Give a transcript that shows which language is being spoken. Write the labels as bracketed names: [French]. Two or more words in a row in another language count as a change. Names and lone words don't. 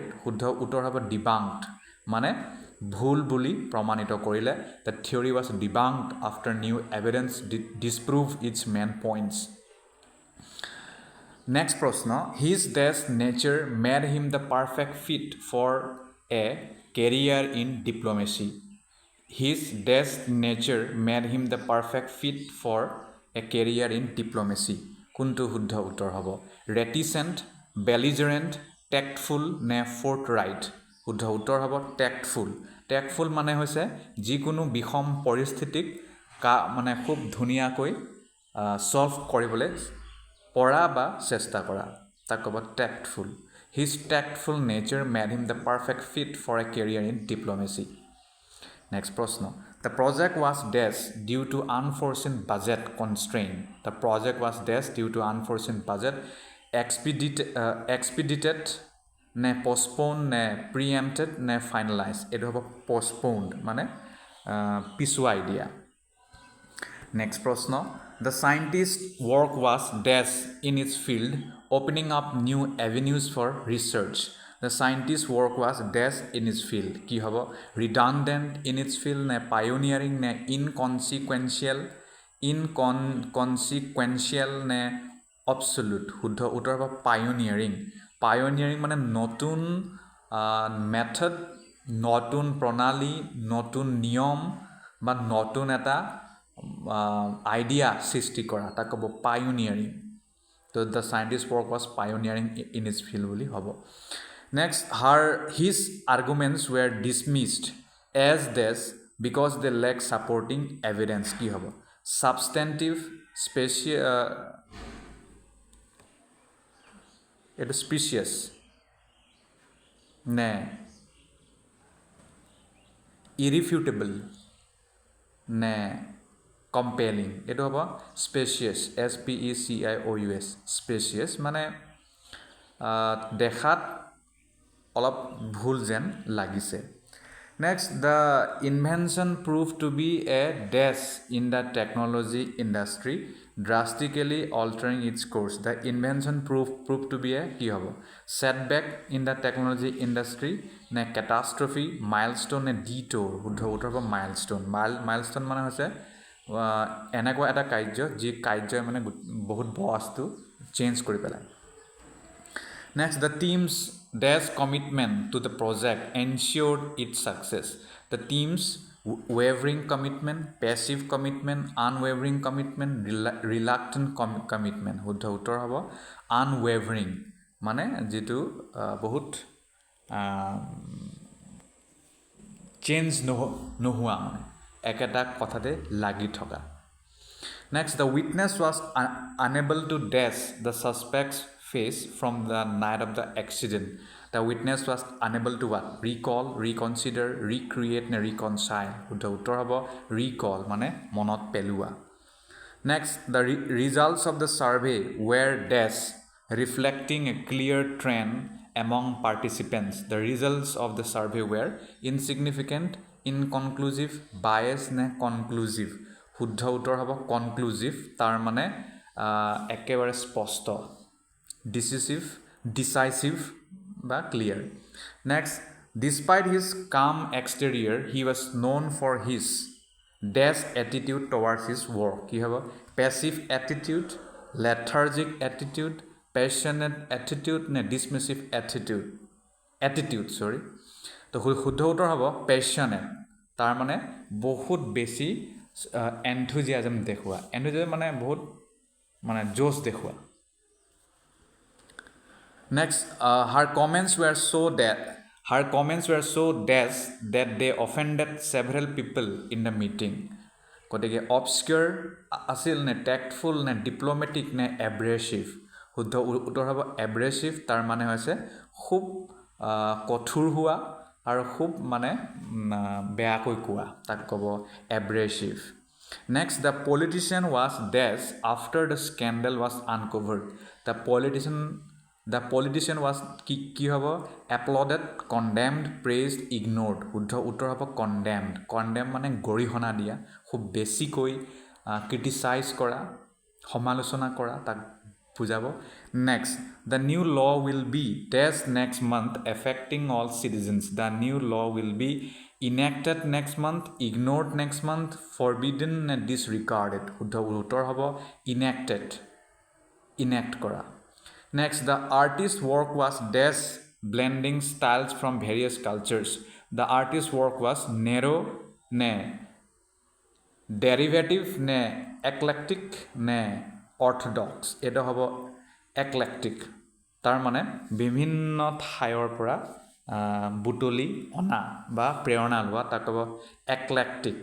[Assamese] শুদ্ধ উত্তৰ হ'ব debunked মানে ভুল বুলি প্ৰমাণিত কৰিলে. [English] The theory was debunked after new evidence disproved its main points. Next প্রশ্ন his dash nature made him the perfect fit for a career in diplomacy. His dash nature made him the perfect fit for a career in diplomacy. [Assamese] কোনটো শুদ্ধ উত্তৰ হ'ব [English] reticent, belligerent, tactful [Assamese] নে forthright. শুদ্ধ উত্তৰ হ'ব tactful. Tactful মানে হৈছে যিকোনো বিষম পৰিস্থিতিক মানে খুব ধুনীয়াকৈ সলভ কৰিবলৈ পৰা বা চেষ্টা কৰা তাক ক'ব tactful. [English] His tactful nature made him the perfect fit for a career in diplomacy. Next প্রশ্ন The project was dash due to unforeseen budget constraint. The project was dash due to unforeseen budget expedited নে postponed নে preempted নে finalized. [Assamese] এটো হ'ব postponed মানে পিছুৱাই দিয়া. [English] Next প্রশ্ন The scientist's work was dash in its field, opening up new avenues for research. The scientist's work was dash in its field. [Assamese] কি হ'ব [English] redundant in its field নে pioneering নে inconsequential নে absolute. [Assamese] শুদ্ধ উত্তৰ হ'ব pioneering. Pioneering মানে নতুন মেথড, নতুন প্ৰণালী, নতুন নিয়ম বা নতুন এটা আইডিয়া সৃষ্টি কৰা তাক ক'ব pioneering. [English] So the scientist's work was pioneering in its field [Assamese] বুলি হ'ব. [English] Next, his arguments were dismissed as this because they lack supporting evidence. কি হ'ব substantive, it is specious নে irrefutable নে compelling. [Assamese] এটো হ'ব spacious, SPECIOUS, spacious মানে দেখাত অলপ ভুল যেন লাগিছে [English] Next, the invention proved to be a dash in the technology industry, drastically altering its course. The invention proved to be a [Assamese] কি হ'ব [English] setback in the technology industry, নে catastrophe, milestone, [Assamese] নে detour. শুদ্ধ উত্তৰ হ'ব milestone. Milestone মানে হৈছে এনেকুৱা এটা কাৰ্য যি কাৰ্যই মানে বহুত বস্তু চেঞ্জ কৰি পেলায় [English] Next, the team's dash commitment to the project ensured its success. The team's wavering commitment, passive commitment, unwavering commitment, reluctant commitment. [Assamese] শুদ্ধ উত্তৰ হ'ব unwavering মানে যেটো বহুত চেঞ্জ নোহোৱা মানে একেটা কথাতে লাগি থকা [English] Next, the witness was unable to dash the suspect's face from the night of the accident. The witness was unable to what? Recall, reconsider, recreate, and reconcile. [Assamese] দি উত্তৰ হ'ব recall, মানে মনত পেলোৱা. [English] Next, the results of the survey were dash, reflecting a clear trend among participants. The results of the survey were insignificant, inconclusive, biased, and conclusive. [Assamese] শুদ্ধ উত্তৰ হ'ব কনক্লুজিভ তাৰ মানে একেবাৰে স্পষ্ট ডিসাইসিভ বা ক্লিয়াৰ [English] next despite his calm exterior he was known for his dash attitude towards his work [Assamese] কি হ'ব [English] passive attitude lethargic attitude passionate attitude নে dismissive attitude [Assamese] তো শুদ্ধ উত্তৰ হ'ব পেশ্যনেট তাৰ মানে বহুত বেছি enthusiasm দেখুৱা enthusiasm মানে বহুত মানে জোশ দেখুৱা [English] next her comments were so dash that they offended several people in the meeting [Assamese] গতিকে obscure আছিল নে tactful নে diplomatic নে abrasive শুদ্ধ উত্তৰ হ'ব abrasive তাৰ মানে হৈছে খুব কঠোৰ হোৱা আৰু খুব মানে বেয়াকৈ কোৱা তাক ক'ব abrasive [English] Next, the politician was dash after the scandal was uncovered. The politician was [Assamese] কি হ'ব [English] applauded, condemned, praised, ignored. [Assamese] শুদ্ধ উত্তৰ হ'ব condemned. Condemn মানে গৰিহণা দিয়া খুব বেছিকৈ ক্ৰিটিসাইজ কৰা সমালোচনা কৰা তাক বুজাব [English] Next, the new law will be dash next month affecting all citizens. The new law will be enacted next month, ignored next month, forbidden and disregarded. [Assamese] শুদ্ধ উত্তৰ হ'ব enact কৰা [English] Next, the artist's work was dash blending styles from various cultures. The artist's work was narrow ne derivative ne eclectic ne orthodox. [Assamese] এটা হ'ব eclectic. তাৰ মানে বিভিন্ন ঠাইৰ পৰা বুটলি অনা বা প্ৰেৰণা লোৱা তাক ক'ব eclectic.